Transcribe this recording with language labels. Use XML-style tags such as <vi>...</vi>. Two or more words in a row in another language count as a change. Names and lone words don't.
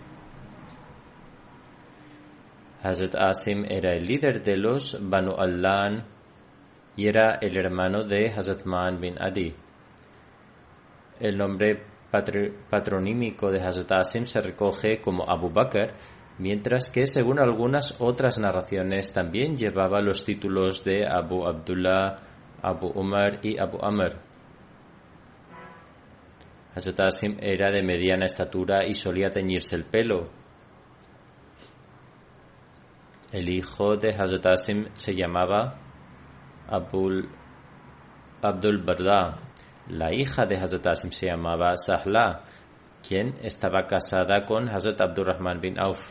<es>Hazrat Asim era el líder de los Banu Allan y era el hermano de Hazrat Man bin Adi. El nombre patronímico de Hazrat Asim se recoge como Abu Bakr, mientras que según algunas otras narraciones también llevaba los títulos de Abu Abdullah, Abu Umar y Abu Amr. Hazrat Asim era de mediana estatura y solía teñirse el pelo. El hijo de Hazrat Asim se llamaba Abdul Barda. La hija de Hazrat Asim se llamaba Sahla, quien estaba casada con Hazrat Abdurrahman bin Auf.</es>